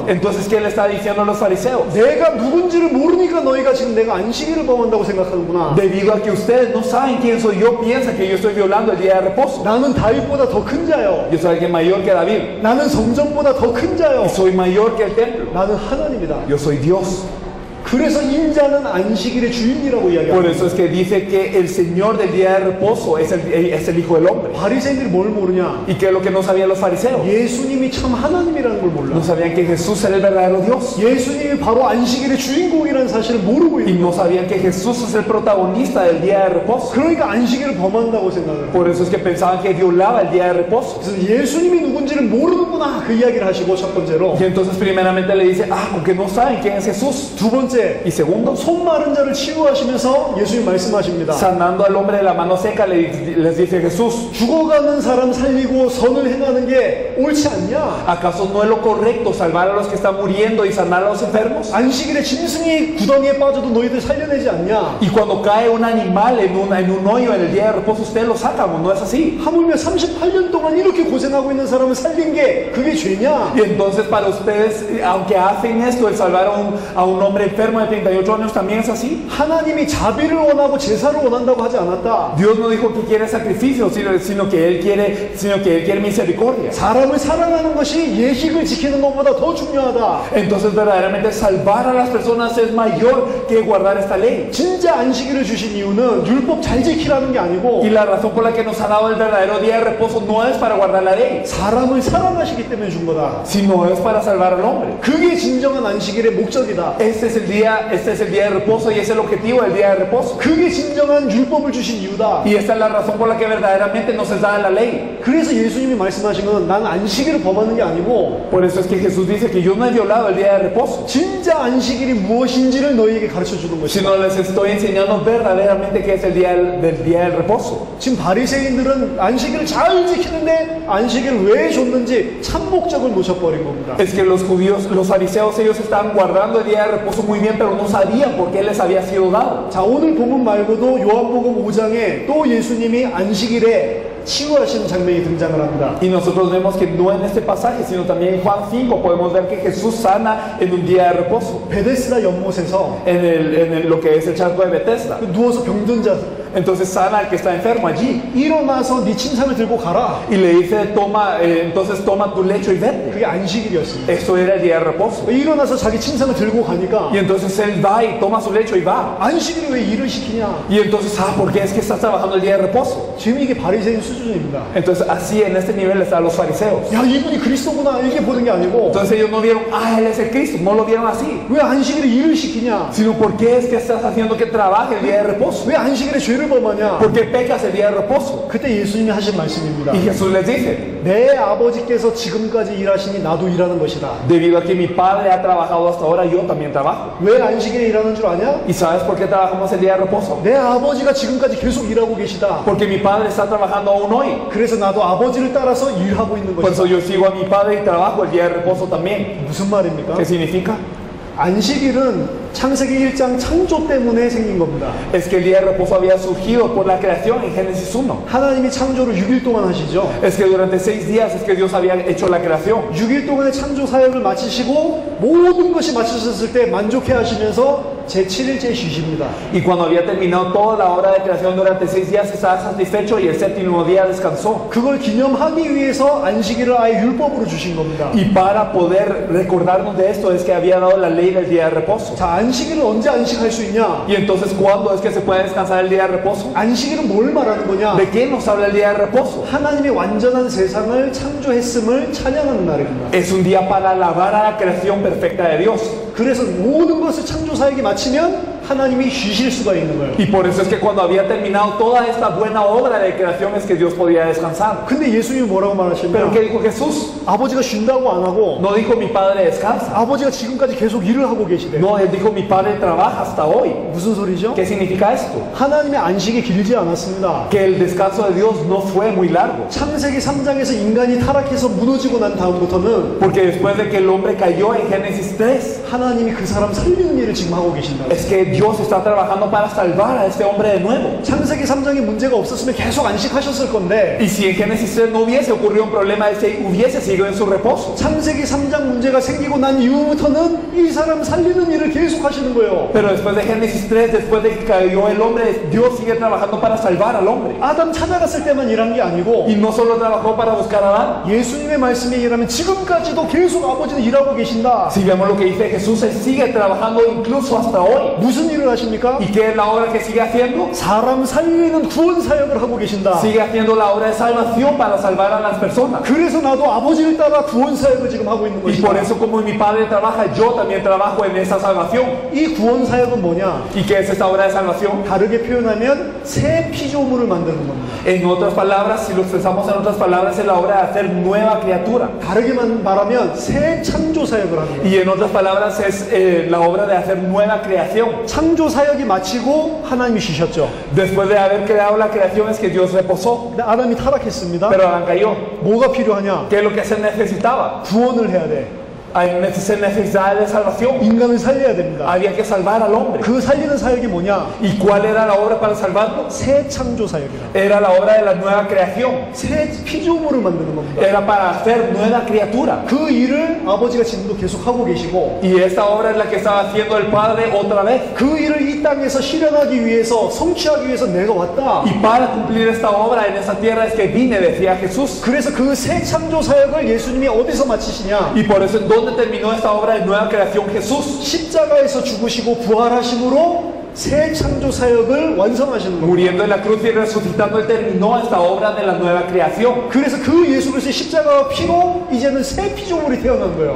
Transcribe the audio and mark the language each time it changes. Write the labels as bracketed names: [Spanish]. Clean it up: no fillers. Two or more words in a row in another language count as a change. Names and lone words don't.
[Spanish] Entonces, ¿qué le está diciendo a los fariseos? [Korean] 내가 누군지를 모르니까 너희가 지금 내가 안식일을 범한다고 생각하는구나. [Spanish] Debido a que ustedes no saben quién soy yo, piensan que yo estoy violando el día de reposo. [Korean] 나는 다윗보다 더 큰 자요. [Spanish] Yo soy alguien mayor que David. [Korean] 나는 성전보다 더 큰 자요. [Spanish] Y soy mayor que el templo. [Korean] 나는 하나님이다. [Spanish] Yo soy Dios. [Korean] 그래서 인자는 안식일의 주인이라고 [Spanish] Por [Korean] 이야기합니다. [Spanish] eso es que dice que el Señor del día de reposo es el Hijo del Hombre. [Korean] 바리새인들이 뭘 모르냐? [Spanish] ¿Y qué es lo que no sabían los fariseos? [Korean] 예수님이 참 하나님이라는 걸 몰라. [Spanish] No sabían que Jesús era el verdadero Dios. [Korean] 예수님이 바로 안식일의 주인공이라는 사실을 모르고 [Spanish] Y [Korean] 있는 [Spanish] no [Korean] 거예요. [Spanish] sabían que Jesús es el protagonista del día de reposo. [Korean] 그러니까 안식일을 범한다고 생각을 해요. [Spanish] Por eso es que pensaban que violaba el día de reposo. [Korean] 그래서 예수님이 누군지를 모르는구나 그 이야기를 하시고 첫 번째로 [Spanish] Y entonces primeramente le dice, porque no saben quién es Jesús. [Korean] 두 번째 [Spanish] Y segundo, [Korean] 손 마른 자를 치유하시면서 예수님 말씀하십니다. [Spanish] sanando al hombre de la mano seca, les dice Jesús, [Korean] 죽어가는 사람 살리고 선을 행하는 게 옳지 않냐? [Spanish] ¿acaso no es lo correcto salvar a los que están muriendo y sanar a los enfermos? [Korean] 안식일에 짐승이 구덩이에 빠져도 너희들 살려내지 않냐? [Spanish] Y cuando cae un animal en un hoyo en el día de reposo, ustedes lo sacan, ¿o no es así? [Korean] 하물며 38년 동안 이렇게 고생하고 있는 사람을 살린 게 그게 죄냐? [Spanish] Y entonces para ustedes, aunque hacen esto, el salvar a un hombre enfermo de 38 años también es así. [Korean] 하나님이 자비를 원하고 제사를 원한다고 하지 않았다. [Spanish] Dios no dijo que quiere sacrificio, sino que Él quiere misericordia. [Korean] 사람을 사랑하는 것이 예식을 지키는 것보다 더 중요하다. [Spanish] Entonces verdaderamente salvar a las personas es mayor que guardar esta ley. [Korean] 진짜 안식일을 주신 이유는 율법 잘 지키라는 게 아니고 [Spanish] Y la razón por la que nos ha dado el verdadero día de reposo no es para guardar la ley, [Korean] 사람을 사랑하시기 때문에 준 거다. [Spanish] sino es para salvar al hombre. [Korean] 그게 진정한 안식일의 목적이다. [Spanish] Este es el día de reposo y es el objetivo del día de reposo. [Korean] 그게 진정한 율법을 주신 이유다. [Spanish] Y esta es la razón por la que verdaderamente nos es dada la ley. [Korean] 그래서 예수님이 말씀하신 건 난 안식일을 범하는 게 아니고 [Spanish] Por eso es que Jesús dice que yo no he violado el día de reposo, [Korean] 진짜 안식일이 무엇인지를 너희에게 가르쳐 주는 것이다. [Spanish] sino les estoy enseñando verdaderamente qué es el día del día del reposo. [Korean] 지금 바리새인들은 안식일을 잘 지키는데 안식일을 왜 줬는지 참 목적을 놓쳐버린 겁니다. [Spanish] Es que los judíos, los fariseos, ellos estaban guardando el día de reposo muy bien, pero no sabían por qué les había sido dado. [Korean] 자, 오늘 본문 말고도 요한복음 5장에 또 예수님이 안식일에 치유하시는 장면이 등장을 합니다. [Spanish] Y nosotros vemos que no en este pasaje, sino también en Juan 5 podemos ver que Jesús sana en un día de reposo, [Korean] 베데스다 연못에서 [Spanish] lo que es el charco de Bethesda. [Korean] 누워서 병든 자 [Spanish] Entonces sana al que está enfermo allí [Korean] 일어나서 네 침상을 들고 가라. [Spanish] y le dice, entonces toma tu lecho y vete. [Korean] 그게 안식일이었습니다. [Spanish] Eso era el día de reposo. [Korean] 일어나서 자기 침상을 들고 가니까 [Spanish] Y entonces él va y toma su lecho y va. [Korean] 안식일에 왜 일을 시키냐? [Spanish] Y entonces, ¿por qué es que estás trabajando el día de reposo? [Korean] 지금 이게 바리새인 수준입니다. [Spanish] Entonces así en este nivel están los fariseos. [Korean] 야, 이분이 그리스도구나 이렇게 보는 게 아니고 [Spanish] Entonces ellos no vieron, él es el Cristo, no lo vieron así, [Korean] 왜 안식일에 일을 시키냐? [Spanish] sino por qué es que estás haciendo que trabaje el día de reposo. [Korean] 왜 안식일에 죄를 범하냐? [Spanish] ¿Por qué pecas el día de reposo? [Korean] 그때 예수님이 하신 말씀입니다. [Spanish] Y Jesús les dice, [Korean] 내 아버지께서 지금까지 일하시니 나도 일하는 것이다. [Spanish] debido a que mi padre ha trabajado hasta ahora, yo también trabajo. [Korean] 왜 안식일에 일하는 줄 아냐? [Spanish] ¿Y sabes por qué trabajamos el día de reposo? [Korean] 내 아버지가 지금까지 계속 일하고 계시다. [Spanish] Porque mi padre está trabajando aún hoy. [Korean] 그래서 나도 아버지를 따라서 일하고 있는 [Spanish] Por eso [Korean] 것이다. [Spanish] yo sigo a mi padre y trabajo el día de reposo también. [Korean] 무슨 말입니까? [Spanish] ¿Qué significa? [Korean] 안식일은 창세기 1장 창조 때문에 생긴 겁니다. [Spanish] Es que el día de reposo había surgido por la creación en Génesis 1. [Korean] 하나님이 창조를 6일 동안 하시죠. [Spanish] Es que durante 6 días es que Dios había hecho la creación. [Korean] 6일 동안의 창조 사역을 마치시고 mo든 것이 마치셨을 때 만족해 하시면서 제7일째 쉬십니다. [Spanish] Y cuando había terminado toda la obra de creación durante 6 días estaba satisfecho y el séptimo día descansó. [Korean] 그걸 기념하기 위해서 안식일을 아예 율법으로 주신 겁니다. [Spanish] Y para poder recordarnos de esto es que había dado la ley del día de reposo. [Korean] 자, 안식일을 언제 안식할 수 있냐? [Spanish] Y entonces, ¿cuándo es que se puede descansar el día de reposo? [Korean] 안식일은 뭘 말하는 거냐? [Spanish] ¿De qué nos habla el día de reposo? [Korean] 하나님이 완전한 세상을 창조했음을 찬양하는 날입니다. [Spanish] Es un día para alabar a la creación perfecta de Dios. [Korean] 그래서 모든 것을 창조 사역이 마치면 하나님이 쉬실 수가 있는 거예요. [Spanish] Y por eso es que cuando había terminado toda esta buena obra de creación es que Dios podía descansar. [Korean] 근데 예수님이 뭐라고 [Spanish] Pero [Korean] 말하시냐면 [Spanish] ¿qué dijo Jesús? [Korean] 아버지가 쉰다고 안 하고 [Spanish] No dijo mi padre descansa. [Korean] 아버지가 지금까지 계속 일을 하고 계시대요. [Spanish] No, él dijo mi padre trabaja hasta hoy. [Korean] 무슨 소리죠? [Spanish] ¿Qué significa esto? [Korean] 하나님의 안식이 길지 않았습니다. [Spanish] Que el descanso de Dios no fue muy largo. [Korean] 창세기 3장에서 인간이 타락해서 무너지고 난 다음부터는 [Spanish] Porque después de que el hombre cayó en Génesis 3, [Korean] 하나님이 그 사람 살리는 일을 지금 하고 계신다. [Spanish] es que Dios está trabajando para salvar a este hombre de nuevo. [Korean] 창세기 3장에 문제가 없었으면 계속 안식하셨을 건데 [Spanish] Y si en Génesis 3 no hubiese ocurrido un problema, él se hubiese seguido en su reposo. [Korean] 창세기 3장 문제가 생기고 난 이후부터는 이 사람 살리는 일을 계속 하시는 거예요. [Spanish] Pero después de Génesis 3, después de que cayó el hombre, Dios sigue trabajando para salvar al hombre. [Korean] 아담 찾아갔을 때만 일한 게 아니고 [Spanish] Y no solo trabajó para buscar a Adán. [Korean] 예수님의 말씀에 의하면 지금까지도 계속 아버지는 일하고 계신다. [Spanish] Si vemos lo que dice Jesús, él sigue trabajando incluso hasta hoy. [Korean] 무슨 일을 하십니까? [Spanish] ¿Y qué es la obra que sigue haciendo? [Korean] 사람 살리는 구원 사역을 하고 계신다. [Spanish] Sigue haciendo la obra de salvación para salvar a las personas. [Korean] 그래서 나도 아버지를 따라 구원 사역을 지금 하고 있는 [Spanish] Y por [Korean] 것이다. [Spanish] eso como mi padre trabaja, yo también trabajo en esa salvación. [Korean] 이 구원 사역은 뭐냐? [Spanish] ¿Y qué es esta obra de salvación? [Korean] 다르게 표현하면 새 피조물을 만드는 겁니다. [Spanish] En otras palabras, si lo expresamos en otras palabras, es la obra de hacer nueva criatura. [Korean] 다르게 말하면 새 창조 사역을 하는 거예요. [Spanish] Y en otras palabras, es la obra de hacer nueva creación. [Korean] 창조 사역이 마치고 하나님이 쉬셨죠. [Spanish] Después de haber creado la creación es que Dios reposó. [Korean] 근데 아담이 타락했습니다. [Spanish] Pero Adán cayó. [Korean] 뭐가 필요하냐? [Spanish] ¿Qué es lo que se necesitaba? [Korean] 구원을 해야 돼. [Spanish] Se necesitaba de salvación. [Korean] 인간을 살려야 됩니다. [Spanish] Había que salvar al hombre. [Korean] 그 살리는 사역이 뭐냐? [Spanish] ¿Y cuál era la obra para salvarlo? [Korean] 새 창조 사역이라. [Spanish] Era la obra de la nueva creación. [Korean] 새 피조물을 만드는 겁니다. [Spanish] Era para hacer nueva criatura. [Korean] 그 일을 아버지가 지금도 계속 하고 계시고 [Spanish] Y esta obra es la que estaba haciendo el Padre otra vez. [Korean] 그 일을 이 땅에서 실현하기 위해서 성취하기 위해서 내가 왔다. [Spanish] Y para cumplir esta obra en esta tierra es que vine, decía Jesús. [Korean] 그래서 그 새 창조 사역을 예수님이 어디서 마치시냐? [Spanish] Y por eso, ¿en dónde terminó esta obra de nueva creación Jesús? [Korean] 십자가에서 죽으시고 부활하심으로 새 창조 사역을 완성하시는 겁니다. [Spanish] Muriendo en la cruz y resucitando, Él terminó esta obra de la nueva creación. [Korean] 그래서 그 예수 그리스도의 십자가와 피로 이제는 새 피조물이 태어난 거예요.